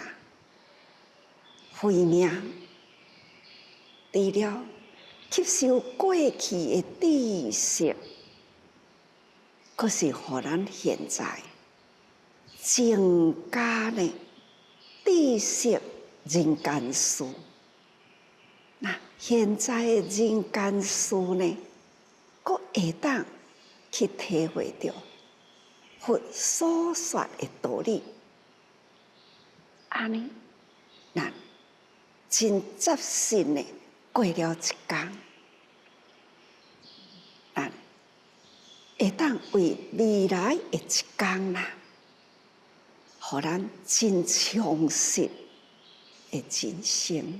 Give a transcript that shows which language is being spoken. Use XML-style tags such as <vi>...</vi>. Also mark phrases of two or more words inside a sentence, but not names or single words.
<nan>慧命除了吸收过去的知识，佫是互咱现在增加呢知识人间事。那现在的人间事呢，佫会当去体会到佛所说的道理。安尼，咱真扎实的过了一天，咱会当为未来的一天啦，互咱真充实的人生。</nan>